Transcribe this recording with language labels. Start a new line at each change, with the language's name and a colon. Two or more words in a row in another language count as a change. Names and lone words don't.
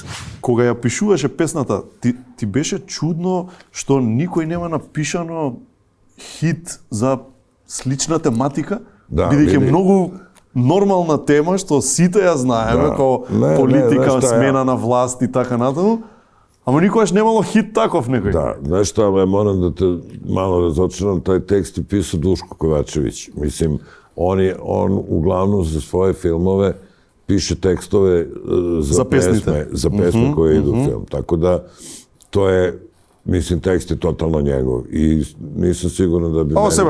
Macedonian: Кога ја пишуваше песната, ти беше чудно што никој нема напишано хит за слична тематика, бидејќи многу нормална тема што сите ја знаеме, како политика, смена на власт и така натаму. Ама никогаш немало хит таков некој. Да, знаеш што, ама морам да те мало разочарам, тој текст е писao Duško Kovačević.
Serbian: Mislim, on uglavnom za svoje filmove piše tekstove za pesme koje idu u film. Tako da, to je, mislim, tekst je totalno njegov i nisam siguran da bi meni seba,